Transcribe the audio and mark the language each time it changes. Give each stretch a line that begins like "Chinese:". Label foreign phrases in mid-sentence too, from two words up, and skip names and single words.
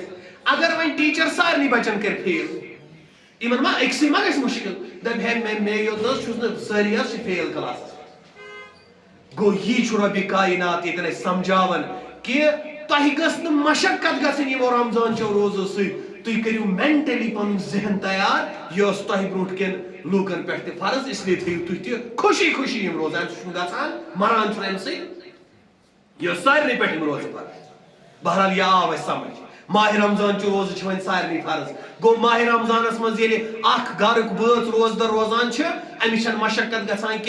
Kashmiri: اگر وۄنۍ ٹیٖچر سارنٕے بچن کرِ فیل یِمن ما أکسٕے ما گژھِ مُشکِل دپہِ ہے مے یوت نہ حظ چھُس نہٕ سٲری حظ چھِ فیل کلاسس. گوٚو یی چھُ رۄبِ کاینات ییٚتٮ۪ن اَسہِ سمجھاوان کہِ تۄہہِ گٔژھ نہٕ مشقت گژھٕنۍ یِمو رمضان چو روزو سۭتۍ. تُہۍ کٔرِو مینٹلی پنُن ذہن تیار یہِ ٲس تۄہہِ برونٛٹھ کٮ۪ن لوٗکن پٮ۪ٹھ تہِ فرض
Urdu: اس لیے
Kashmiri: تھٲیِو تُہۍ تہِ خوشی خوشی یِم روزان. اَمہِ سۭتۍ چھُنہٕ گژھان مران چھُنہٕ اَمہِ سۭتۍ. یہِ ٲس سارنٕے پٮ۪ٹھ یِم روزٕ فرض. بہرحال یہِ آو اَسہِ سمجھ. ماہِ رمضان چہِ روزٕ چھِ وۄنۍ سارنٕے فرض. گوٚو ماہِ رمضانس منٛز ییٚلہِ اکھ گرُک بٲژ روزدر روزان چھِ أمِس چھنہٕ مشقت گژھان کینٛہہ.